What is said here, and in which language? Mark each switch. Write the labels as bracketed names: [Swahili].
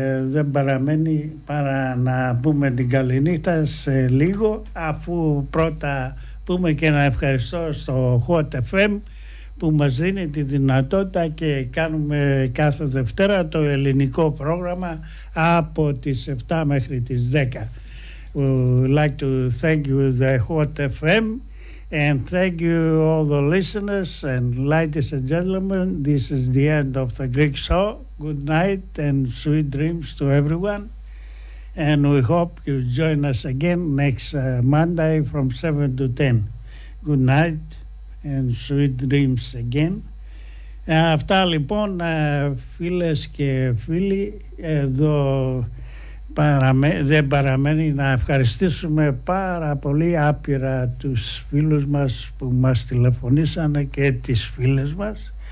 [Greek] Δεν παραμένει παρά να πούμε την καληνύχτα σε λίγο, αφού πρώτα πούμε και να ευχαριστώ στο Hot FM που μας δίνει τη δυνατότητα και κάνουμε κάθε Δευτέρα το ελληνικό πρόγραμμα από τις 7 μέχρι τις 10. [English] We'd like to thank you the Hot FM and thank you all the listeners and ladies and gentlemen, this is the end of the Greek show. Good night and sweet dreams to everyone, and we hope you join us again next Monday from 7 to 10. Good night and sweet dreams again. [Greek] Αυτά λοιπόν, φίλες και φίλοι, εδώ δεν παραμένει να ευχαριστήσουμε πάρα πολύ άπειρα τους φίλους μας που μας τηλεφωνήσανε και τις φίλες μας,